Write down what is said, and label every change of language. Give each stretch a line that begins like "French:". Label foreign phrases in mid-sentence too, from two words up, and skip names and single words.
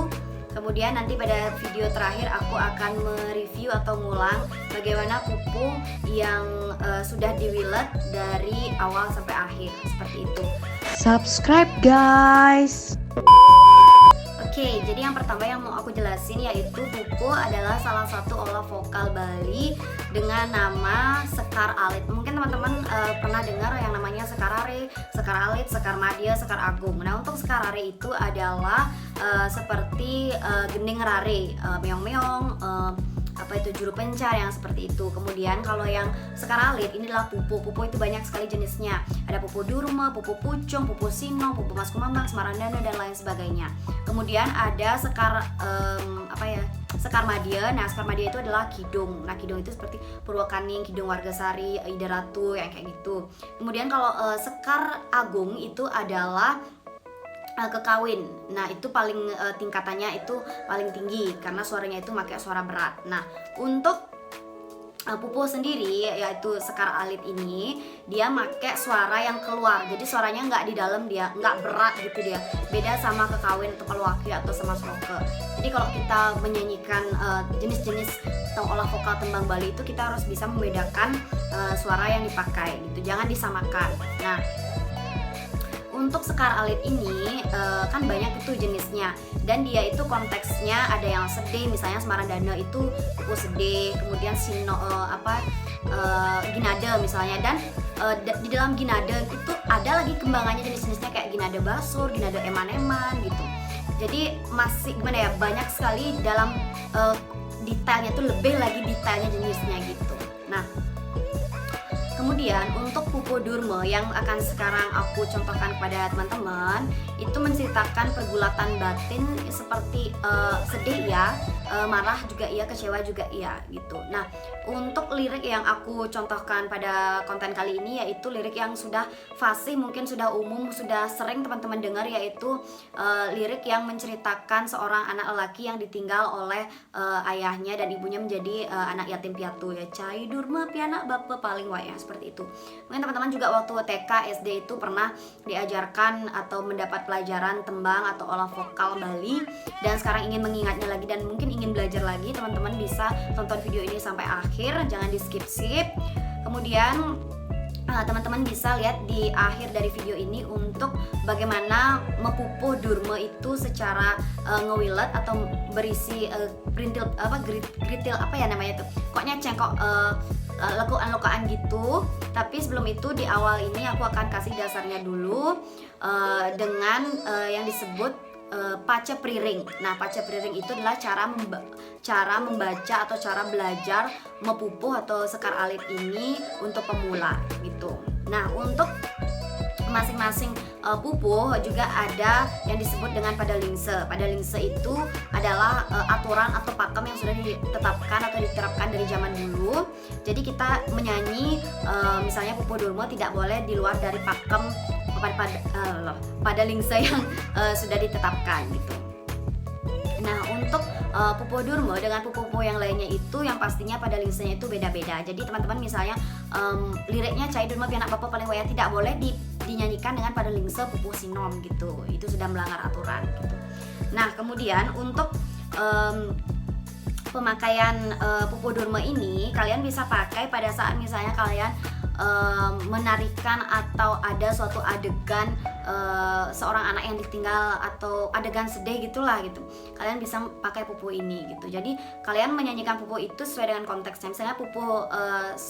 Indonesian: Kemudian nanti pada video terakhir aku akan mereview atau ngulang bagaimana pupuh yang sudah diwilet dari awal sampai akhir, seperti itu.
English: Subscribe guys.
Indonesian: Oke, jadi yang pertama yang mau aku jelasin yaitu pupuh adalah salah satu olah vokal Bali dengan nama sekar alit. Mungkin teman-teman pernah dengar yang namanya sekar are, sekar alit, sekar madya, sekar agung. Nah, untuk sekar are itu adalah seperti gending rare, meong-meong, apa itu juru pencar yang seperti itu. Kemudian kalau yang sekar alit ini adalah pupuh. Pupuh itu banyak sekali jenisnya. Ada pupuh durma, pupuh pucung, pupuh sinong, pupuh mas kumambang, semarandana dan lain sebagainya. Kemudian ada sekar sekar madya. Nah, sekar madya itu adalah kidung. Nah, kidung itu seperti Purwakaning, Kidung Wargasari, Ida Ratu yang kayak gitu. Kemudian kalau sekar agung itu adalah kekawin. Nah, itu paling tingkatannya itu paling tinggi karena suaranya itu pakai suara berat. Nah, untuk pupuh sendiri yaitu sekar alit ini dia pakai suara yang keluar, jadi suaranya nggak di dalam, dia nggak berat gitu dia. Beda sama kekawin atau palawakya atau sama sloka. Jadi kalau kita menyanyikan jenis-jenis atau olah vokal tembang Bali itu kita harus bisa membedakan suara yang dipakai gitu, jangan disamakan. Nah, untuk sekar alit ini kan banyak itu jenisnya dan dia itu konteksnya ada yang sedih, misalnya Semarandana itu pupuh sedih, kemudian ginada misalnya, dan di dalam ginada itu ada lagi kembangannya jenis-jenisnya kayak ginada basur, ginada eman-eman gitu. Jadi masih gimana ya, banyak sekali dalam detailnya tuh, lebih lagi detailnya jenisnya gitu. Nah, kemudian untuk pupuh durma yang akan sekarang aku contohkan kepada teman-teman itu menceritakan pergulatan batin seperti sedih ya, marah juga iya, kecewa juga iya gitu. Nah, untuk lirik yang aku contohkan pada konten kali ini yaitu lirik yang sudah fasih, mungkin sudah umum, sudah sering teman-teman dengar, yaitu lirik yang menceritakan seorang anak lelaki yang ditinggal oleh ayahnya dan ibunya menjadi anak yatim piatu ya.
Balinese: Cai durma pianak bapa paling wayah, seperti itu.
Indonesian: Mungkin teman-teman juga waktu TK, SD itu pernah diajarkan atau mendapat pelajaran tembang atau olah vokal Bali dan sekarang ingin mengingatnya lagi dan mungkin ingin belajar lagi, teman-teman bisa tonton video ini sampai akhir, jangan di skip-skip. Kemudian teman-teman bisa lihat di akhir dari video ini untuk bagaimana mepupuh durma itu secara ngewilet atau berisi gritil apa ya namanya itu, pokoknya cengkok lekuan-lekuan gitu. Tapi sebelum itu di awal ini aku akan kasih dasarnya dulu dengan yang disebut paca priring. Nah, paca priring itu adalah cara membaca atau cara belajar mepupuh atau sekar alit ini untuk pemula gitu. Nah, untuk masing-masing pupuh juga ada yang disebut dengan padalingse. Padalingse itu adalah aturan atau pakem yang sudah ditetapkan atau diterapkan dari zaman dulu. Jadi kita menyanyi misalnya pupuh durma tidak boleh di luar dari pakem padalingse yang sudah ditetapkan gitu. Nah, untuk pupuh durma dengan pupuh yang lainnya itu yang pastinya pada lingsenya itu beda-beda. Jadi teman-teman misalnya liriknya
Balinese: cai durma pianak bapa paling wayah
Indonesian: tidak boleh dinyanyikan dengan pada lingse pupuh sinom gitu. Itu sudah melanggar aturan gitu. Nah, kemudian untuk pemakaian pupuh durma ini kalian bisa pakai pada saat misalnya kalian menarikan atau ada suatu adegan seorang anak yang ditinggal atau adegan sedih gitulah gitu. Kalian bisa pakai pupuh ini gitu. Jadi kalian menyanyikan pupuh itu sesuai dengan konteksnya.